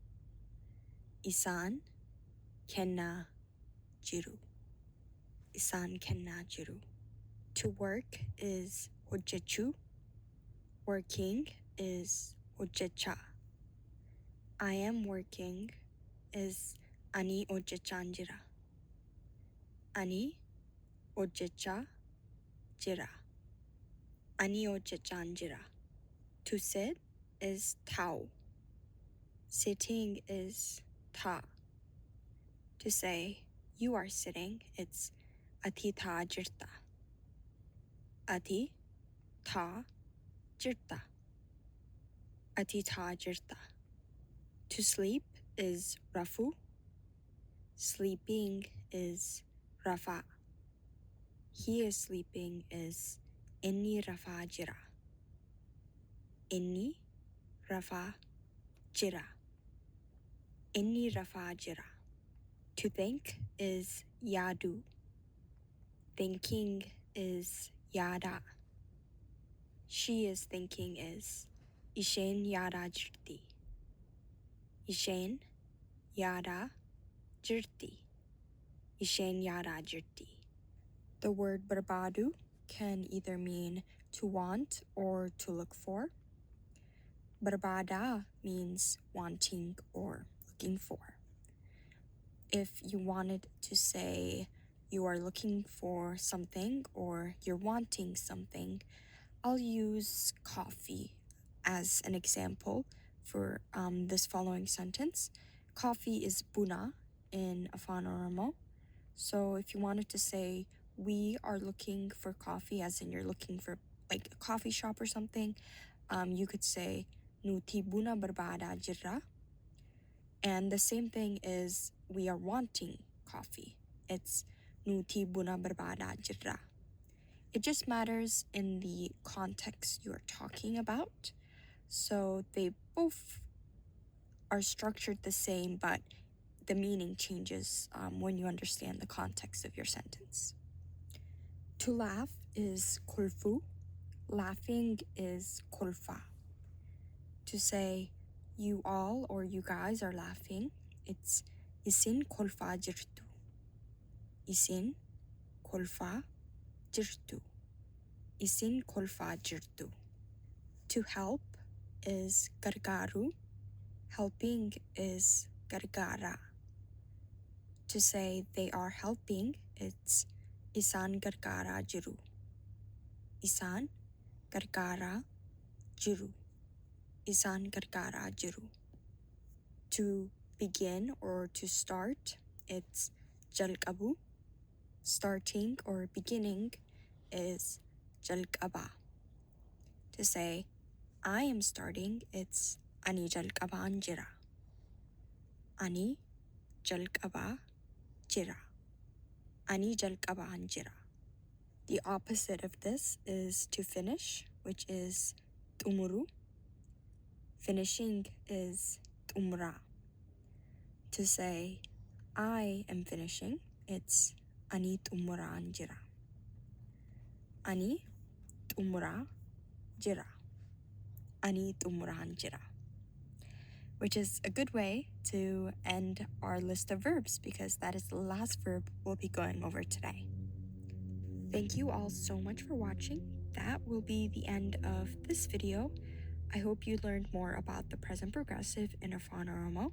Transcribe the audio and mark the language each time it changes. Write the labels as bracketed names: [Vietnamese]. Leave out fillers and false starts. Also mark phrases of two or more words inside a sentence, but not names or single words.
[Oromo] Isan kenna jiru. Isan kenna jiru. [English] To work is hojjechu. Working is hojjecha. I am working is [Oromo] ani hojjechaan jira. Ani hojjecha jira. Ani hojjechaan jira. [English] To sit is tau. Sitting is ta. To say you are sitting, it's [Oromo] ati ta jirta. Ati ta jirta. Ati ta jirta. [English] To sleep is rafu. Sleeping is rafa. He is sleeping is [Oromo] inni rafa jira. Inni rafa jira. Inni rafa jira. [English] To think is yadu. Thinking is yada. She is thinking is [Oromo] isheen yada jirti. Isheen yada jirti. Isheen yada jirti. [English] The word berbadu can either mean to want or to look for. Berbada means wanting or looking for. If you wanted to say you are looking for something or you're wanting something, I'll use coffee as an example for this following sentence. Coffee is buna in Afaan Oromoo. So if you wanted to say we are looking for coffee, as in you're looking for like a coffee shop or something, you could say [Oromo] nuti buna barbada jirra. [English] And the same thing is we are wanting coffee. It's [Oromo] nuti buna barbada jirra. [English] It just matters in the context you are talking about. So they both are structured the same, but the meaning changes when you understand the context of your sentence. To laugh is kulfu. Laughing is kulfa. To say you all or you guys are laughing, it's [Oromo] isin kulfa jirtu. Isin kulfa jirtu. Isin kulfa jirtu. [English] To help is gargaru. Helping is gargara. To say they are helping, it's [Oromo] isan gargara jiru. Isan gargara jiru. Isan gargara jiru. [English] To begin or to start, it's jalqabu. Starting or beginning is jalqaba. To say I am starting, it's [Oromo] ani jalqabaan jira. Ani jalqabaa jira. Ani jalqabaan jira. [English] The opposite of this is to finish, which is xumuru. Finishing is xumura. To say I am finishing, it's [Oromo] ani xumuraan jira. Ani xumuraa jira. Ani xumuraan jira. [English] Which is a good way to end our list of verbs because that is the last verb we'll be going over today. Thank you all so much for watching. That will be the end of this video. I hope you learned more about the present progressive in Afaan Oromoo.